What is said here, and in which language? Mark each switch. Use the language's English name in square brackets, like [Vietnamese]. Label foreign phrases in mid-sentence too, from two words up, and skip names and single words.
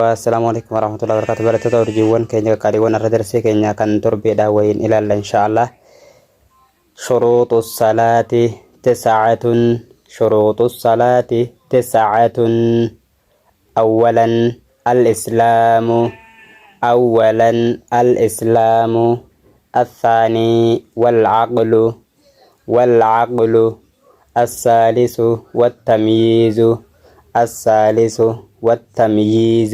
[Arabic] السلام عليكم ورحمة الله وبركاته. [Oromo] Barattoota urjiiwwan keenya qaaliiwwan irra darsee keenya kan torbeedha wayin ilaalla inshaallah. [Arabic] شروط الصلاة تسعة. شروط الصلاة تسعة. أولا الإسلام. أولا الإسلام. الثاني والعقل. والعقل. الثالث والتمييز. الثالث والتمييز.